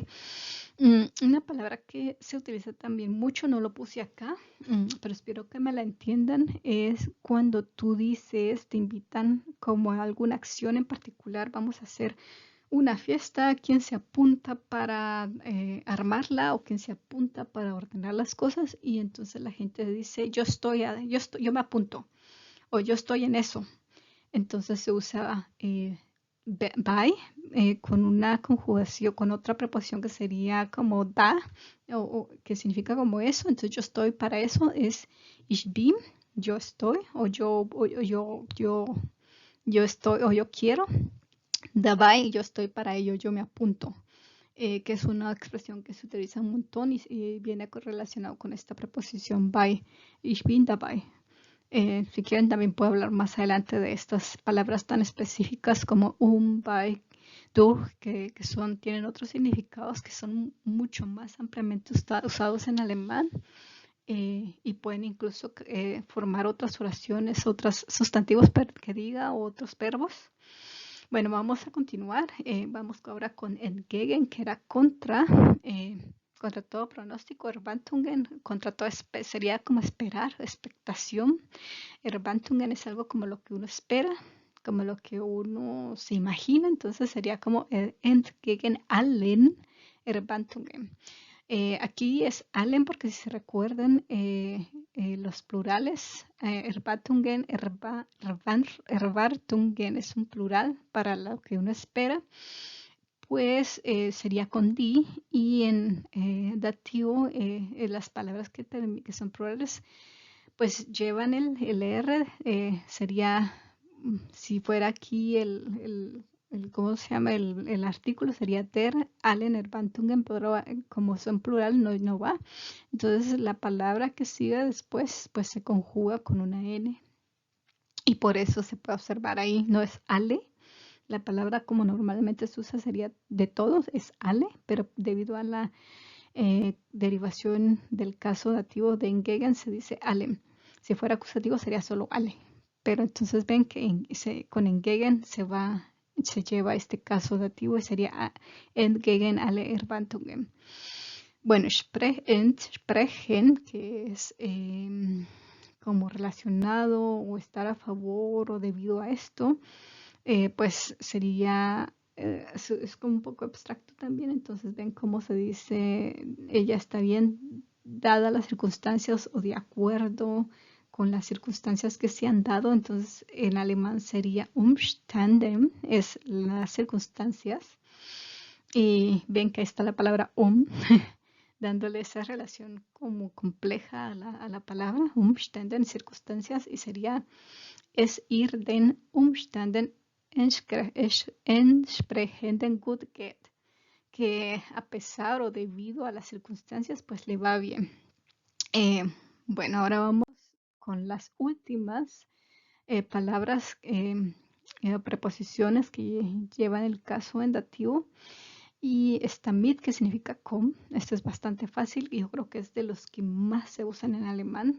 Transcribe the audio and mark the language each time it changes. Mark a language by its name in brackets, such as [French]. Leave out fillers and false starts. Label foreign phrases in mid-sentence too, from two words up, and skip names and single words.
[Spanish] Una palabra que se utiliza también mucho, no lo puse acá, pero espero que me la entiendan, es cuando tú dices, te invitan como a alguna acción en particular, vamos a hacer una fiesta, quién se apunta para armarla o quién se apunta para ordenar las cosas y entonces la gente dice yo me apunto o yo estoy en eso. Entonces se usa by con una conjugación, con otra preposición que sería como da, o que significa como eso. Entonces yo estoy para eso es [German] ich bin, [Spanish] yo estoy, o yo estoy, o yo quiero. Dabei, yo estoy para ello, yo me apunto. Que es una expresión que se utiliza un montón y viene relacionado con esta preposición by. [German] Ich bin dabei. [Spanish] Si quieren también puedo hablar más adelante de estas palabras tan específicas como by, du, que tienen otros significados que son mucho más ampliamente usados en alemán y pueden incluso formar otras oraciones, otros sustantivos que diga o otros verbos. Bueno, vamos a continuar. Vamos ahora con entgegen, que era contra todo pronóstico. Erwartungen, contra todo, sería como esperar, expectación. Erwartungen es algo como lo que uno espera, como lo que uno se imagina. Entonces sería como [German] entgegen allen Erwartungen. [Spanish] Aquí es allen porque si se recuerdan los plurales, [German] Erwartungen, Erwartungen [Spanish] es un plural para lo que uno espera, pues sería con die y en dativo las palabras que son plurales pues llevan el R, sería, si fuera aquí ¿cómo se llama? El artículo sería [German] der, allen, Erwartungen, [Spanish] pero como son plural no va. Entonces la palabra que sigue después pues se conjuga con una N y por eso se puede observar ahí, no es ale. La palabra como normalmente se usa sería de todos, es ale, pero debido a la derivación del caso dativo de engegen se dice allen. Si fuera acusativo sería solo ale. Pero entonces ven que con engegen se lleva este caso dativo y sería [German] entgegen alle Erwartungen. [Spanish] Bueno, sprechen, que es como relacionado o estar a favor o debido a esto, pues sería, es como un poco abstracto también, entonces ven cómo se dice, ella está bien dadas las circunstancias o de acuerdo con las circunstancias que se han dado, entonces en alemán sería Umständen, es las circunstancias, y ven que ahí está la palabra dándole esa relación como compleja a la palabra, Umständen, circunstancias, y sería [German] es ir den Umständen entsprechenden gut geht, [Spanish] que a pesar o debido a las circunstancias pues le va bien. Bueno, ahora vamos con las últimas palabras, preposiciones que llevan el caso en dativo. Y está mit, que significa con. Esto es bastante fácil y yo creo que es de los que más se usan en alemán.